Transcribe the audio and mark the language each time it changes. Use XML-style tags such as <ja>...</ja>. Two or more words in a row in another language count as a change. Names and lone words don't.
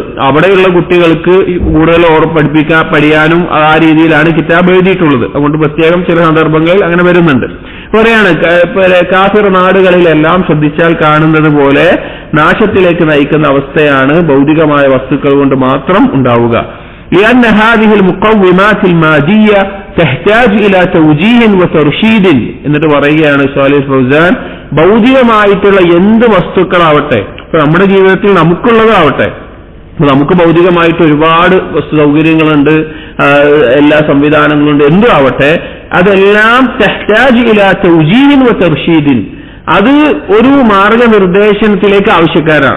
<ml>അവിടെയുള്ള കുട്ടികൾക്ക് കൂടുതൽ പഠിയാനും ആ രീതിയിലാണ് കിതാബ് എഴുതിയിട്ടുള്ളത്. അതുകൊണ്ട് പ്രത്യേകം ചില സന്ദർഭങ്ങളിൽ അങ്ങനെ വരുന്നുണ്ട്. പറയാണ് കാഫിർ നാടുകളിലെല്ലാം ശ്രദ്ധിച്ചാൽ കാണുന്നത് പോലെ നാശത്തിലേക്ക് നയിക്കുന്ന അവസ്ഥയാണ് ഭൗതികമായ വസ്തുക്കൾ കൊണ്ട് മാത്രം ഉണ്ടാവുക.</ml> <ar>لأن هذه المقومات المادية تحتاج إلى توجيه وترشيد.</ar> <ml>എന്നിട്ട് പറയുകയാണ് സാലിഹ് ഫൗസാൻ, ഭൗതികമായിട്ടുള്ള എന്ത് വസ്തുക്കളാവട്ടെ, ഇപ്പൊ നമ്മുടെ ജീവിതത്തിൽ നമുക്കുള്ളതാവട്ടെ, നമുക്ക് ഭൗതികമായിട്ട് ഒരുപാട് സൗകര്യങ്ങളുണ്ട്, എല്ലാ സംവിധാനങ്ങളുണ്ട്, എന്തും ആവട്ടെ, അതെല്ലാം</ml> <ar>تحتاج إلى توجيه وترشيد,</ar> <ml>അത് ഒരു മാർഗനിർദ്ദേശനത്തിലേക്ക് ആവശ്യക്കാരാണ്.</ml>